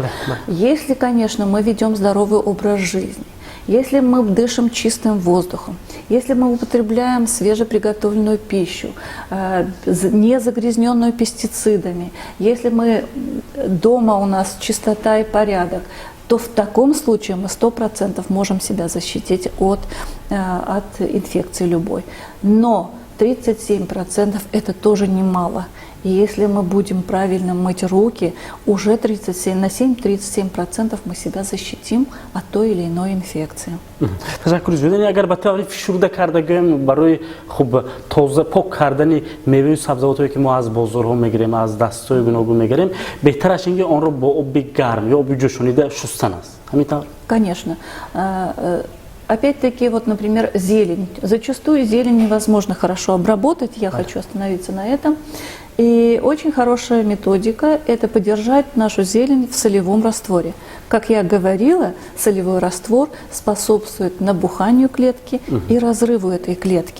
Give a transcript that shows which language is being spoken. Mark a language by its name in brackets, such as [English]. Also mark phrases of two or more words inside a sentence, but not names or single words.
[Russian] Если, конечно, мы ведем здоровый образ жизни, если мы дышим чистым воздухом, если мы употребляем свежеприготовленную пищу, не загрязненную пестицидами, если мы дома у нас чистота и порядок, то в таком случае мы 100% можем себя защитить от инфекции любой. Но 37% это тоже немало. И если мы будем правильно мыть руки, уже 37% мы себя защитим от той или иной инфекции. [Tajik] Ташаккур зиёд. Агар ба таври фишурда карда гӯем барои хуб тоза пок кардани меваю сабзавотое ки мо аз бозорҳо мегирем, аз дастҳои гуногун мегирем, беҳтараш ин ки онро бо оби гарм ё оби ҷӯшонида шустан аст. Ҳамин тавр? [Russian] Конечно. Опять-таки, вот, например, зелень. Зачастую зелень невозможно хорошо обработать. Я хочу остановиться на этом. И очень хорошая методика – это подержать нашу зелень в солевом растворе. Как я говорила, солевой раствор способствует набуханию клетки и разрыву этой клетки.